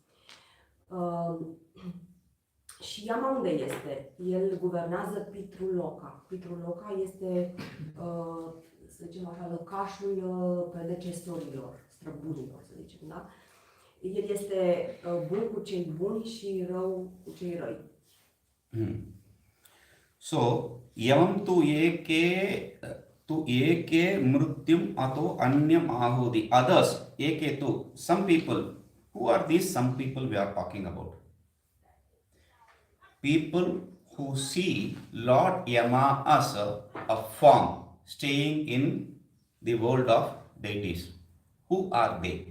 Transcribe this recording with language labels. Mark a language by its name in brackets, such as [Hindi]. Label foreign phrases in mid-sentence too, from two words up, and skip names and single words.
[Romanian] Și Yama unde este? El guvernează Pitruloka. Pitruloka este, să zicem așa, locașul predecesorilor, străbunilor, să zicem, da? El este bun cu cei buni și rău cu cei răi. [Sanskrit] So, यमं तु एके मृत्युम् अतो अन्यम् आहुः. [English] The others, [Sanskrit] एके तु, [English] some people. Who are these some people we are talking about? People who see Lord Yama as a form staying in the world of deities. Who are they?